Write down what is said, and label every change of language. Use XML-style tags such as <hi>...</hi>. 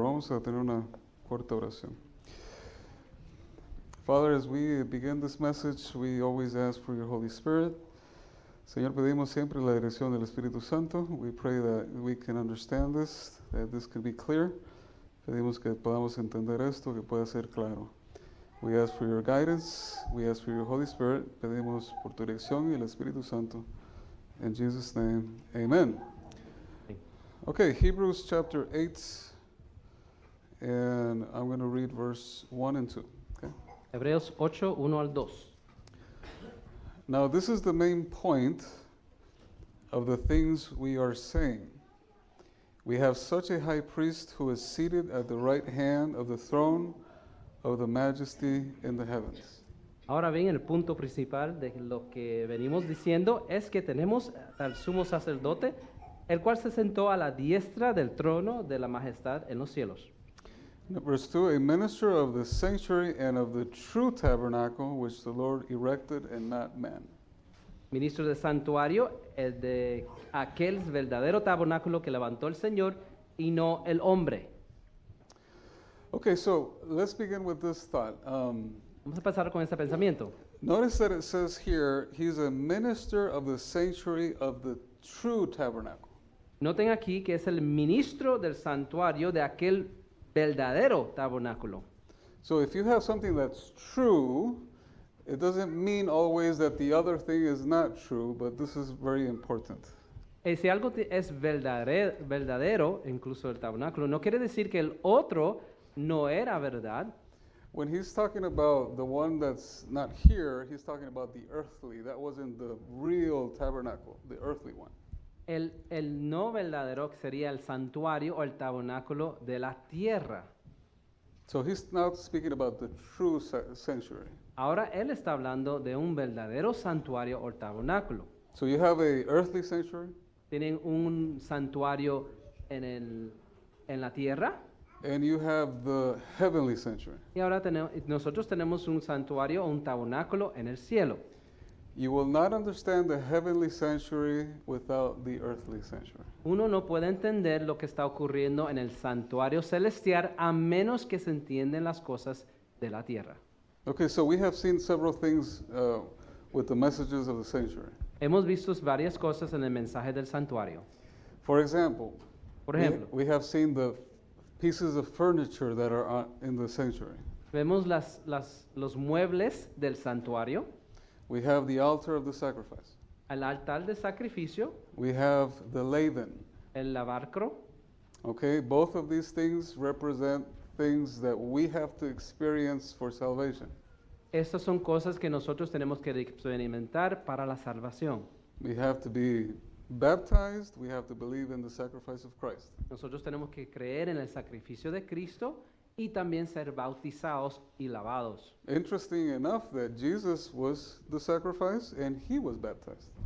<es>Vamos a tener una corta oración.</es> <en>Father, as we begin this message, we always ask for your Holy Spirit.</en> <es>Señor, pedimos siempre la dirección del Espíritu Santo.</es> <en>We pray that we can understand this, that this can be clear.</en> <es>Pedimos que podamos entender esto, que pueda ser claro.</es> <en>We ask for your guidance. We ask for your Holy Spirit.</en> <es>Pedimos por tu dirección y el Espíritu Santo.</es> <en>In Jesus' name, amen. Okay, Hebrews chapter 8, and I'm going to read verse 1 and 2. Okay?</en> <es>Hebreos 8, 1 al 2.</es> <en>Now, this is the main point of the things we are saying. We have such a high priest who is seated at the right hand of the throne of the majesty in the heavens.</en> <es>Ahora bien, el punto principal de lo que venimos diciendo es que tenemos al sumo sacerdote, el cual se sentó a la diestra del trono de la majestad en los cielos.</es> <en>Verse 2, a minister of the sanctuary and of the true tabernacle which the Lord erected and not man.</en> <es>Ministro del santuario, el de aquel verdadero tabernáculo que levantó el Señor y no el hombre.</es> <en>Okay, so let's begin with this thought.</en> <es>Vamos a pasar con este pensamiento.</es> <en>Notice that it says here, he's a minister of the sanctuary of the true tabernacle.</en> <es>Noten aquí que es el ministro del santuario de aquel verdadero tabernáculo.</es> <en>So if you have something that's true, it doesn't mean always that the other thing is not true, but this is very important.</en> <es>Si algo es verdadero, incluso el tabernáculo, no quiere decir que el otro no era verdad.</es> <en>When he's talking about the one that's not here, he's talking about the earthly. That wasn't the real tabernacle, the earthly one.</en> <es>El no verdadero sería el santuario o el tabernáculo de la tierra.</es> <en>So he's now speaking about the true sanctuary.</en> <es>Ahora él está hablando de un verdadero santuario o tabernáculo.</es> <en>So you have a earthly sanctuary,</en> <es>Tienen un santuario en la tierra</es> <en>and you have the heavenly sanctuary.</en> <es>y ahora nosotros tenemos un santuario o un tabernáculo en el cielo.</es> <en>You will not understand the heavenly sanctuary without the earthly sanctuary.</en> <es>Uno no puede entender lo que está ocurriendo en el santuario celestial a menos que se entiendan las cosas de la tierra.</es> <en>Okay, so we have seen several things with the messages of the sanctuary.</en> <es>Hemos visto varias cosas en el mensaje del santuario.</es> <en>For example,</en> <es>Por ejemplo,</es> <en>we have seen the pieces of furniture that are in the sanctuary.</en> <es>vemos los muebles del santuario,</es> <en>We have the altar of the sacrifice.</en> <es>el altar de sacrificio,</es> <en>We have the laven.</en> <es>el lavacro.</es> <en>Okay, both of these things represent things that we have to experience for salvation.</en> <es>Estas son cosas que nosotros tenemos que experimentar para la salvación.</es> <en>We have to be baptized, we have to believe in the sacrifice of Christ.</en> <es>Nosotros tenemos que creer en el sacrificio de Cristo y también ser bautizados y lavados.</es> <en>Interesting enough that Jesus was the sacrifice and he was baptized.</en>